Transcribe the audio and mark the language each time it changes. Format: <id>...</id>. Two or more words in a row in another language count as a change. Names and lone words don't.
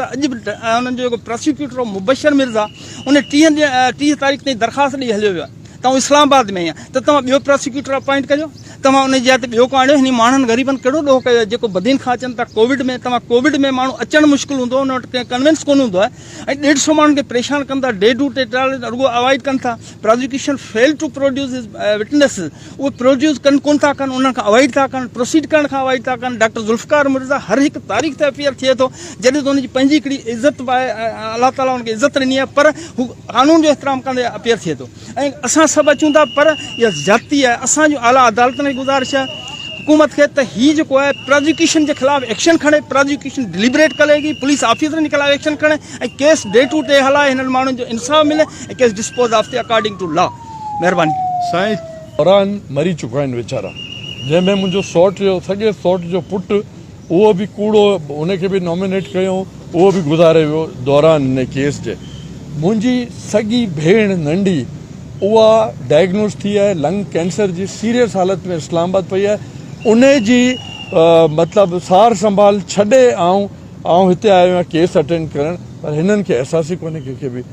<sd>अॼु बि उन्हनि जो जेको प्रोसिक्यूटर मुबशर मिर्ज़ा, उन 30 तारीख़ ताईं दरख़्वास्त ॾेई हलियो वियो आहे त इस्लामाबाद में आहे, त तव्हां ॿियो प्रोसिक्यूटर अपॉइंट करियो, तव्हां उन जे हथ ॿियो को आणियो। हिन माण्हुनि ग़रीबनि कहिड़ो ॾोह कयो आहे जेको बदीन खां अचनि था कोविड में। तव्हां कोविड में माण्हू अचणु मुश्किल हूंदो, उन वटि कंहिं कन्विंस कोन हूंदो आहे, ऐं 150 माण्हुनि खे परेशान कनि था,</sd> <en>day to day trial</en> <sd>रुगो अवॉइड कनि था।</sd> <en>prosecution fail to produce witnesses,</en> <sd>उहे प्रोड्यूस कोन था कनि, उन्हनि खां अवॉइड था कनि, प्रोसीड करण खां अवॉइड था कनि। डॉक्टर ज़ुल्फ़िकार मिर्ज़ा हर हिकु तारीख़ ते अपीयर थिए थो, जॾहिं त उनजी पंहिंजी हिकिड़ी इज़त आहे, अलाह ताला उनखे इज़त ॾिनी आहे, पर हू कानून जो एहतराम कंदे अपीयर थिए थो। ऐं असां सभु अचूं था, पर इहा ज़्यादती आहे। असांजो आला अदालतनि खे गुज़ारिश आहे हुकूमत खे त हीउ जेको आहे प्रोसिक्यूशन जे ख़िलाफ़ एक्शन खणे, प्रोसिक्यूशन डिलिबरेट करेगी,</sd> <en>police officers</en> <sd>जे ख़िलाफ़ एक्शन खणे, ऐं केस</sd> <en>day to day</en> <sd>हलाए, हिननि माण्हुनि जो इंसाफ़ मिले, ऐं केस</sd> <en>dispose of</en> <sd>थिए</sd> <en>according to law.</en> <sd>महिरबानी साईं। दौरान मरी चुका आहिनि वीचारा, जंहिंमें मुंहिंजो सौट जो सॼे सौट जो पुटु उहो बि कूड़ो उनखे बि नॉमिनेट कयूं, उहो बि गुज़ारे वियो दौरान हिन केस जे। मुंहिंजी सॻी भेण नंढी उहा डायग्नोस थी आहे</sd> <en>lung cancer</en> <sd>जी सीरियस हालत में इस्लामाबाद पई आहे, उन जी मतिलबु सार संभाल छॾे आउं हिते आयो आहियां केस अटेंड करणु, पर हिननि खे अहसास ई कोन्हे कंहिंखे बि।</sd>